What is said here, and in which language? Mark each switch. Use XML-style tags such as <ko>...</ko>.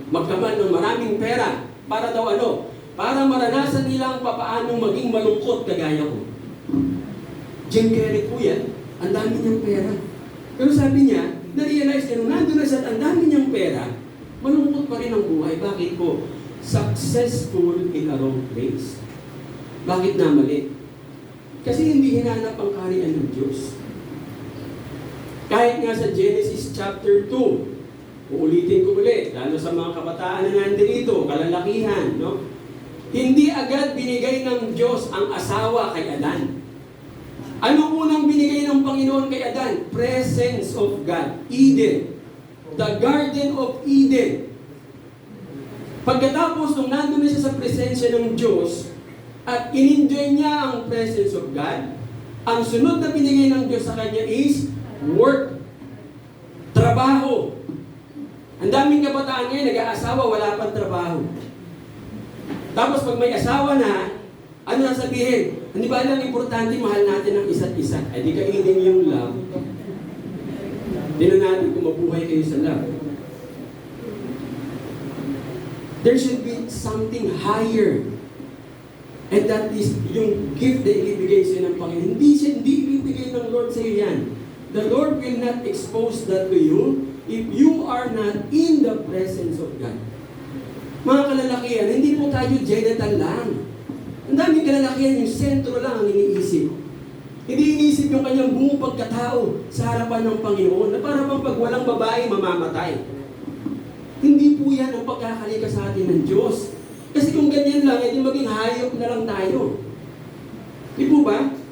<tl>Magkaman ng maraming pera. Para daw ano? Para maranasan nila ang papaanong maging malungkot kagaya ko. Jim Carrey po yan, ang dami niyang pera. Pero sabi niya, na-realize niya, nung nandun na siya, ang dami niyang pera, malungkot pa rin ang buhay. Bakit po?</tl> <en>Successful in a wrong place.</en> <tl>Bakit na mali? Kasi hindi hinanap ang kaharian ng Diyos. Kahit nga sa Genesis chapter 2, uulitin ko ulit, lalo sa mga kabataan na nandito, kalalakihan, no? Hindi agad binigay ng Diyos ang asawa kay Adan. Ano unang binigay ng Panginoon kay Adan? Presence of God. Eden.</tl> <en>The Garden of Eden.</en> <tl>Pagkatapos nung nandun na siya sa presensya ng Diyos at in-enjoy niya ang presence of God, ang sunod na binigay ng Diyos sa kanya is work. Trabaho. Ang daming kabataan ngayon, nag-aasawa, wala pang trabaho. Tapos pag may asawa na, ano na sabihin? Hindi ba lang importante, mahal natin ang isa't isa? Ay di kainin yung love. Hindi na natin kung mabuhay kayo sa love.</tl> <en>There should be something higher. And that is</en> <tl>yung gift na ibibigay sa iyo ng Panginoon. Hindi ibibigay ng Lord sa iyo yan.</tl> <en>The Lord will not expose that to you if you are not in the presence of God.</en> <tl>Mga kalalakihan, hindi po tayo genital lang. Ang daming kalalakihan, yung sentro lang ang iniisip. Hindi iniisip yung kanyang buong pagkatao sa harapan ng Panginoon, na para bang pag walang babae, mamamatay. Hindi po yan ang pagkakalika sa atin ng Diyos. Kasi kung ganyan lang, edi maging hayop na lang tayo. Di po ba?</tl>